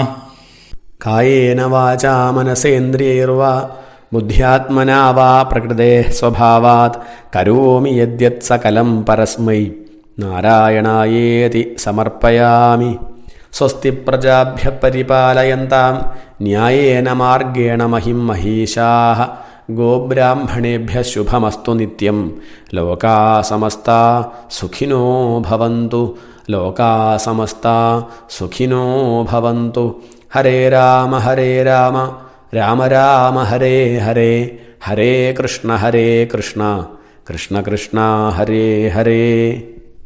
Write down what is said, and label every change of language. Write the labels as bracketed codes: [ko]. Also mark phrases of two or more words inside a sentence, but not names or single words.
[sa] കായേന വാചാ മനസേന്ദ്രിയൈർവാ ബുദ്ധ്യാത്മനാ വാ പ്രകൃതേഃ സ്വഭാവാത് കരോമി യദ്യത് സകലം പരസ്മൈ നാരായണായേതി സമർപ്പയാമി. സ്വസ്തി പ്രജാഭ്യഃ പരിപാലയന്താം ന്യായേന മാർഗേണ മഹിം മഹീശാഃ. ഗോബ്രാഹ്മണേഭ്യഃ ശുഭമസ്തു നിത്യം. ലോകാ സമസ്താ സുഖിനോ ഭവന്തു. ലോകാ സമസ്താ സുഖിനോ ഭവന്തു. ഹരേ രാമ രാമ രാമ ഹരേ ഹരേ, ഹരേ കൃഷ്ണ കൃഷ്ണ കൃഷ്ണ ഹരേ ഹരേ.